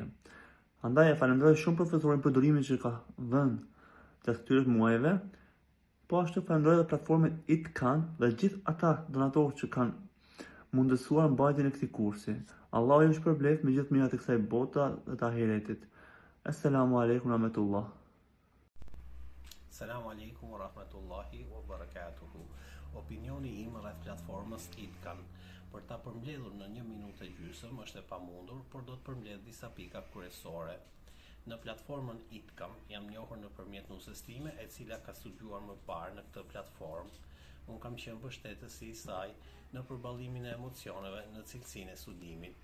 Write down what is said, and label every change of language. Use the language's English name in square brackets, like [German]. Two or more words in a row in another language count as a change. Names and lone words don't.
[Albanian] Andaj e falenderoj shumë profesorin për durimin që ka dhënë gjatë këtyre muajve, po ashtu falenderoj edhe platformën ITKAN dhe gjithë ata donatorë që kanë mundësuar mbajtjen e këtij kursi. Allahu ju shpërbleft me gjithë mirat e kësaj bote dhe të ahiretit. [Arabic] السلام عليكم رحمة الله. السلام عليكم ورحمة الله وبركاته. [Albanian] Opinioni im rreth platformës ITKAN për ta përmbledhur në 1 minutë e gjysmë është e pamundur, por do të përmbledh disa pika kryesore. Në platformën ITKAN jam njohur nëpërmjet nusës time, e cila ka studiuar më parë në këtë platformë. Unë kam qenë mbështetësi i saj në përballimin e emocioneve në cilësinë e studimit.